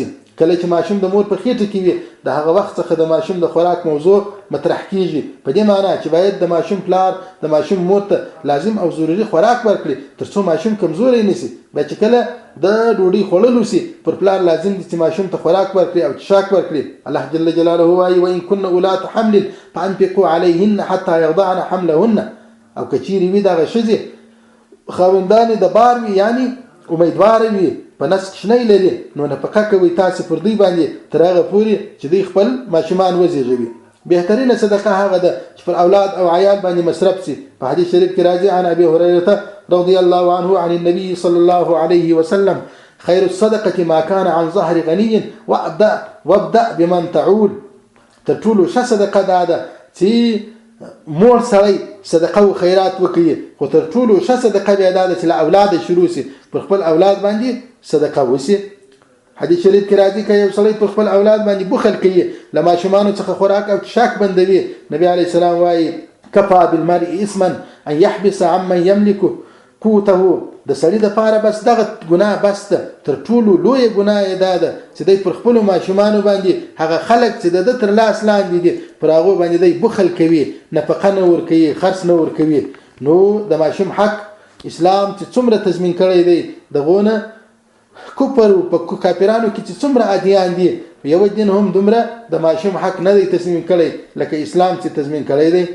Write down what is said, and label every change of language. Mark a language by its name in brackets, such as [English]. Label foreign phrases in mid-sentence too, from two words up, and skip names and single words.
[Pashto] کله چې ماشوم د مور په خېټه کې وي د هغه وخت څخه د ماشوم د خوراک موضوع مطرح کیږي په دې معنی چې باید د ماشوم پلار د ماشوم مور ته لازم او ضروري خوراک ورکړي ترڅو ماشوم کمزوري نشي. بیا چې کله د ډوډۍ خوړلو سي پر پلار لازم دي چې ماشوم ته خوراک ورکړي او څښاک ورکړي. [Arabic] الله جل جلاله وايي وان كن اولات حمل فانفقوا عليهن حتى يضعن حملهن. [Pashto] او کچيري وي دغه شذي خاوندان د بار وي یعنی امیدوار وي په نس کې شنه لري نو نفقه کوي تاسو پر دوی باندې تر هغه پورې چې دوی خپل ماشومان وزیږوي. بهترینه صدقه هغه ده چې پر اولاد او عیال باندې مصرف سي. په حدیث شریف کې راځي [Arabic] عن ابي هريره رضي الله عنه عن النبي صلى الله عليه وسلم خير الصدقه ما كان عن ظهر غني وابدا بمن تعول. [Pashto] تر ټولو ښه صدقه ده چې مور سړی صدقه او خیرات وکړي خو تر ټولو ښه صدقه بیا ده چې له اولاد شروع سي پر خپل اولاد باندې صدقه وسی. حدیث شریف کې راځي چې یو سړی پر خپل اولاد باندې بخل کوي له ماشومانو څخه خوراک او څښاک بندوي. [Arabic] نبی عليه السلام وايي كفى بالمرء اسما ان يحبس عمن يملك قوته. [Pashto] د سړي د پاره بس دغه ګناه بس ده تر ټولو لوی ګناه یې ده چې دوی پر خپل ماشومانو باندې هغه خلک چې د تر لاس لاندې دي پر هغه باندې دوی بخل کوي نفقه نه ورکوي خرڅ نه ورکوي. نو د ماشوم حق اسلام چې څومره تضمین کړی دی دغونه کوپر په کافرانو کې چې څومره ادیان دي یو دین هم دومره د ماشوم حق نه دی تضمین کړی لکه اسلام چې تضمین کړی دی.